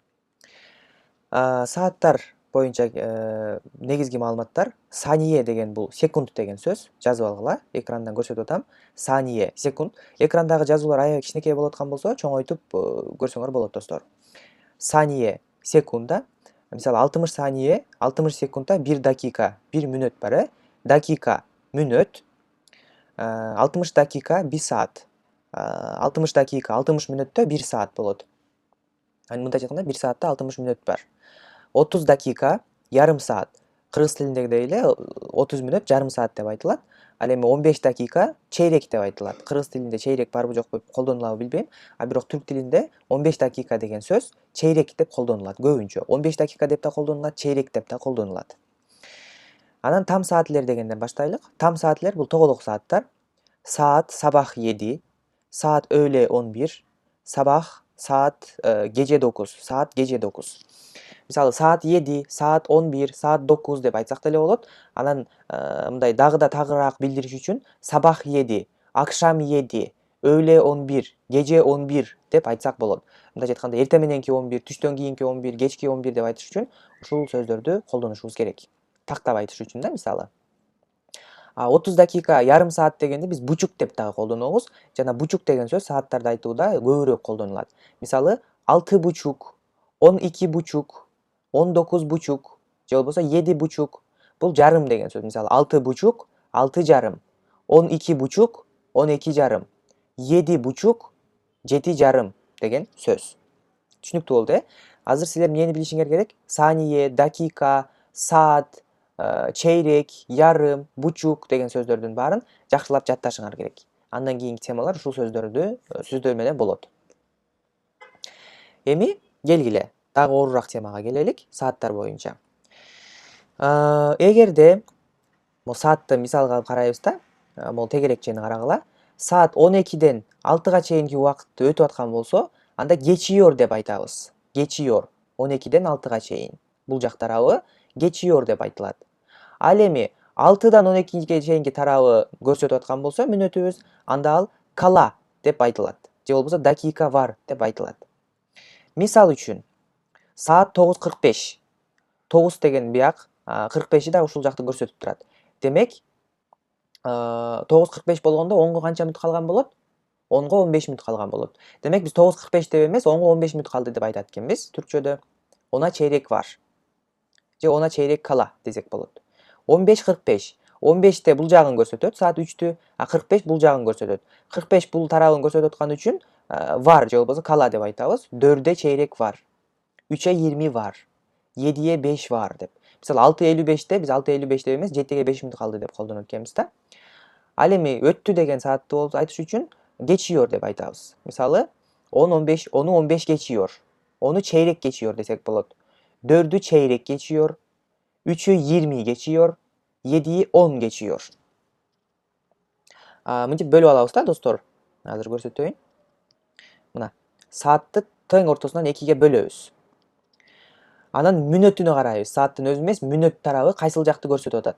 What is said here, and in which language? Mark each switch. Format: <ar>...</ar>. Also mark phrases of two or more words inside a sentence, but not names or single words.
<ky>Сааттар боюнча негизги маалыматтар: сание деген бул секунд деген сөз. Жазып алгыла, экрандан көрсөтүп атам. Сание секунд. Экрандагы жазуулар аябай кичинекей болуп аткан болсо, чоңойтуп көрсөңөр болот достор. Сание секунда. Мисалы 60 сание, 60 секундда 1 dakika, 1 мүнөт бар, Dakika мүнөт.</ky> <tr>60 dakika 1 saat. 60 dakika 60 мүнөттө 1 saat болот.</tr> <ky>Мындай айтканда 1 saatта 60 мүнөт бар. 30 dakika</ky> <tr>yarım saat.</tr> <ky>Кыргыз тилиндегидей эле 30 мүнөт жарым саат деп айтылат. Ал эми 15 dakika чейрек деп айтылат. Кыргыз тилинде чейрек барбы жокпу колдонулабы билбейм. Бирок түрк тилинде 15 dakika деген сөз чейрек деп колдонулат көбүнчө. 15 dakika деп да колдонулат, чейрек деп да колдонулат. Анан</ky> <tr>Tam saatler</tr> <ky>дегенден баштайлык.</ky> <tr>Tam saatler</tr> <ky>бул тоголок сааттар.</ky> <tr>Saat sabah 7, saat öğle 11, sabah saat gece 9, saat gece 9.</tr> <ky>Мисалы</ky> <tr>saat 7, saat 11, saat 9</tr> <ky>деп айтсак деле болот. Анан мындай дагы да тагыраак билдириш үчүн</ky> <tr>sabah 7, akşam 7, öğle 11, gece 11</tr> <ky>деп айтсак болот. Мындай айтканда эртең мененки 11, түштөн кийинки 11, кечки 11 деп айтыш үчүн ушул сөздөрдү колдонушубуз керек. Тактап айтыш үчүн да мисалы. 30</ky> <tr>dakika yarım saat</tr> <ky>дегенди биз бучук деп дагы колдонобуз. Жана бучук деген сөз сааттарды айтууда көбүрөөк колдонулат. Мисалы 6,5, 12,5, 19,5 же болбосо 7,5. Бул жарым деген сөз. Мисалы 6,5, 6 жарым, 12,5, 12 жарым, 7,5, 7 жарым деген сөз. Түшүнүктүү болду, Азыр силер эмнени билишиңер керек? Сание,</ky> <tr>dakika, saat, çeyrek, yarım, buçuk</tr> <ky>деген сөздөрдүн баарын жакшылап жатташыңар керек. Андан кийинки темалар ушул сөздөр менен болот. Эми келгиле, дагы оорураак темага келелик, сааттар боюнча. Эгерде могу саатты мисалга алып карайбыз да, могу тегерекчени карагыла.</ky> <tr>Saat 12'den 6'ga</tr> <ky>чейинки убакытты өтүп аткан болсо, анда geçiyor деп айтабыз. Geçiyor. 12'den 6'ga чейин. Бул жак тарабы geçiyor деп айтылат. Ал эми 6'dan 12'ge чейинки тарабы көрсөтүп аткан болсо мүнөтүбүз, анда ал kala деп айтылат. Же болбосо</ky> <tr>dakika var</tr> <ky>деп айтылат. Мисал үчүн saat 9:45. 9 деген бияк, 45'i да ушул жакты көрсөтүп турат. Демек 9:45 болгондо 10го канча мүнөт калган болот? 10го 15 мүнөт калган болот. Демек биз 9:45 деп эмес, 10го 15 мүнөт калды деп айтат экенбиз түркчөдө.</ky> <tr>Ona çeyrek var.</tr> <ky>Же</ky> <tr>ona çeyrek kala</tr> <ky>десек болот. 15:45. 15'те бул жагын көрсөтөт,</ky> <tr>saat 3'tü.</tr> <ky>45 бул жагын көрсөтөт. 45 бул тарабын көрсөтүп аткан үчүн var же болбосо kala деп айтабыз.</ky> <tr>4'e çeyrek var. 3'e 20 var. 7'ye 5 var деп.</tr> <ky>Мисалы 6:55'те биз 6:55 деп эмес, 7'ge 5 мүнөт калды деп колдонот экенбиз да. Ал эми өттү деген саатты айтыш үчүн geçiyor деп айтабыз. Мисалы 10:15,</ky> <tr>onu 15 geçiyor. Onu çeyrek geçiyor десек болот. 4'ü çeyrek geçiyor. 3'ü 20 geçiyor. 7'yi 10 geçiyor.</tr> <ky>Мынтип бөлүп алабыз да достор. Азыр көрсөтөйүн. Мына саатты тең ортосунан 2ге бөлөбүз. Анан мүнөтүнө карайбыз. Сааттын өзү эмес, мүнөт тарабы кайсыл жакты көрсөтүп атат.</ky>